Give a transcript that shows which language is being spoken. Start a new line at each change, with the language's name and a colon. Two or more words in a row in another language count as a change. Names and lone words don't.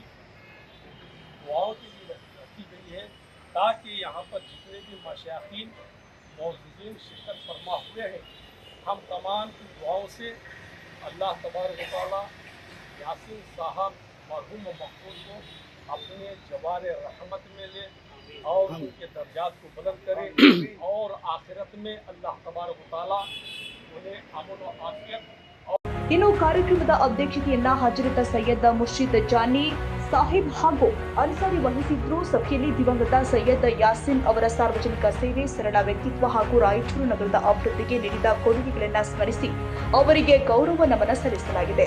Hindi: दुआओं के लिए रखी गई है, ताकि यहाँ पर जितने भी मशाइखीन मौजूदीन शिरकत फरमा हुए हैं, हम तमाम की दुआओं से
Arabic: الله تبارك وتعالى
Hindi: यासीन साहब मरहूम मक़बूल को अपने जवार रहमत में ले और उनके दर्जात को बुलंद करे, और आखिरत में
Arabic: الله تبارك وتعالى
Hindi: उन्हें अमन व आफियत।
Kannada: ಇನ್ನು ಕಾರ್ಯಕ್ರಮದ ಅಧ್ಯಕ್ಷತೆಯನ್ನ ಹಜರತ್ ಸೈಯದ್ ಮುರ್ಷಿದ್ ಜಾನಿ ಸಾಹಿಬ್ ಹಾಗೂ ಅನ್ಸಾರಿ ವಹಿಸಿದ್ರು. ಸಭೆಯಲ್ಲಿ ದಿವಂಗತ ಸೈಯದ್ ಯಾಸಿನ್ ಅವರ ಸಾರ್ವಜನಿಕ ಸೇವೆ, ಸರಳ ವ್ಯಕ್ತಿತ್ವ ಹಾಗೂ ರಾಯಚೂರು ನಗರದ ಅಭಿವೃದ್ಧಿಗೆ ನೀಡಿದ ಕೊಡುಗೆಗಳನ್ನು ಸ್ಮರಿಸಿ ಅವರಿಗೆ ಗೌರವ ನಮನ ಸಲ್ಲಿಸಲಾಗಿದೆ.